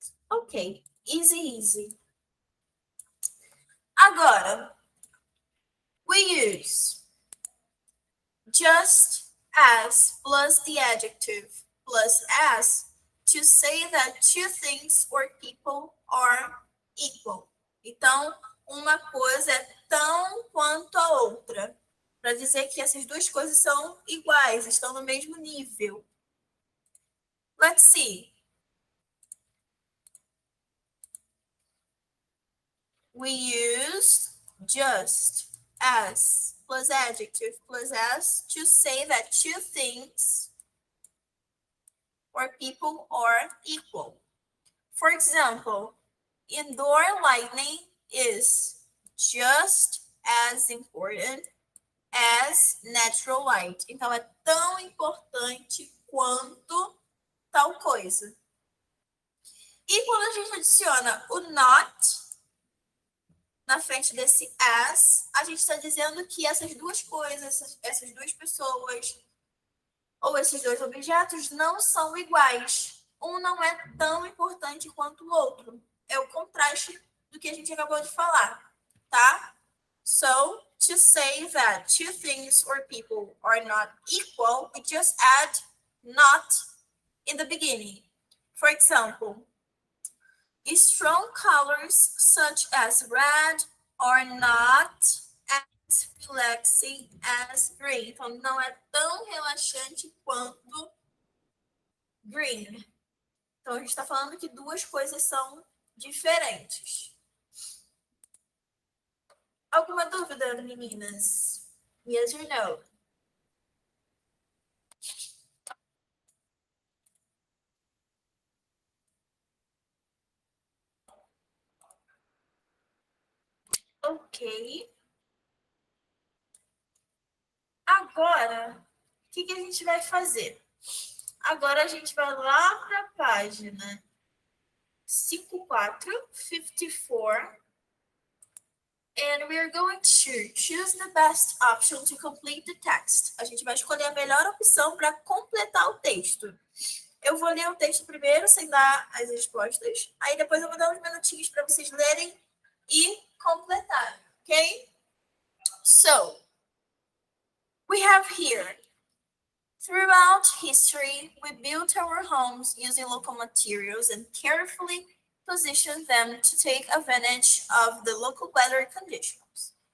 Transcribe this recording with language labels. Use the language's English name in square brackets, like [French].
[English] Ok, easy. [Portuguese] Agora, [English] we use just as plus the adjective plus as to say that two things or people are equal. [Portuguese] Então, uma coisa é tão quanto a outra, para dizer que essas duas coisas são iguais, estão no mesmo nível. [English] Let's see. We use just as plus adjective plus as to say that two things or people are equal. For example, indoor lighting is just as important as natural light. [Portuguese] Então, é tão importante quanto tal coisa. E quando a gente adiciona o not na frente desse as, a gente está dizendo que essas duas coisas, essas duas pessoas ou esses dois objetos não são iguais. um não é tão importante quanto o outro. É o contraste do que a gente acabou de falar, tá? [English] So, to say that two things or people are not equal, we just add not in the beginning. For example, strong colors such as red are not as relaxing as green. [Portuguese] Então, não é tão relaxante quanto green. Então, a gente está falando que duas coisas são diferentes. Alguma dúvida, meninas? [English] Yes or no? Ok. [Portuguese] Agora, o que a gente vai fazer? Agora a gente vai lá para a página 5454 [English] and we are going to choose the best option to complete the text. [Portuguese] A gente vai escolher a melhor opção para completar o texto. Eu vou ler o texto primeiro, sem dar as respostas. Aí depois eu vou dar uns minutinhos para vocês lerem e completarem, ok? [English] So, we have here, throughout history, we built our homes using local materials and carefully positioned them to take advantage of the local weather conditions.